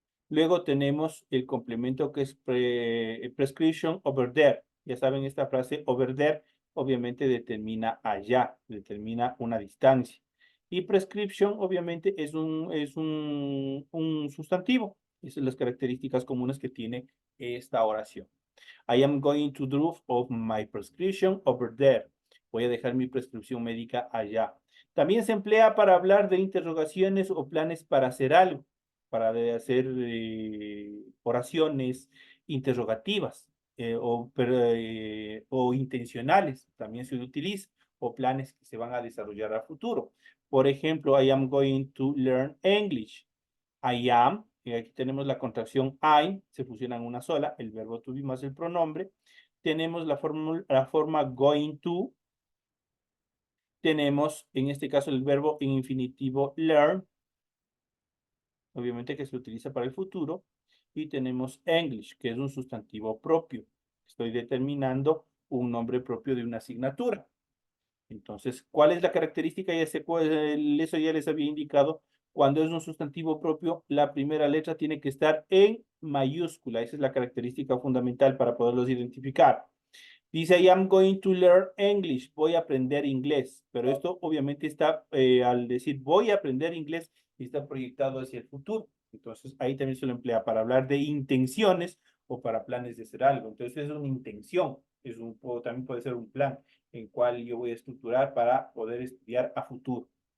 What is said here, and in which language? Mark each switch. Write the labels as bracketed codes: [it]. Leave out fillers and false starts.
[es] Luego tenemos el complemento que es prescription over there. Ya saben, esta frase over there obviamente determina allá, determina una distancia. Y prescription obviamente es un sustantivo. Esas son las características comunes que tiene esta oración. [en] I am going to drop of my prescription over there. [es] Voy a dejar mi prescripción médica allá. También se emplea para hablar de interrogaciones o planes para hacer algo, para hacer oraciones interrogativas o intencionales. También se utiliza. o planes que se van a desarrollar a futuro. Por ejemplo, [en] I am going to learn English. [es] I am, y aquí tenemos la contracción I, se fusiona en una sola, el verbo to be más el pronombre. Tenemos la forma going to. Tenemos, en este caso, el verbo en infinitivo learn, obviamente que se utiliza para el futuro. Y tenemos English, que es un sustantivo propio. Estoy determinando un nombre propio de una asignatura. Entonces, ¿cuál es la característica? Eso ya les había indicado. Cuando es un sustantivo propio, la primera letra tiene que estar en mayúscula. Esa es la característica fundamental para poderlos identificar. Dice, [en] I am going to learn English. [es] Voy a aprender inglés. Pero esto obviamente está, al decir voy a aprender inglés, está proyectado hacia el futuro. Entonces, ahí también se lo emplea para hablar de intenciones o para planes de hacer algo. Entonces, es una intención. También puede ser un plan en cual yo voy a estructurar para poder estudiar a futuro.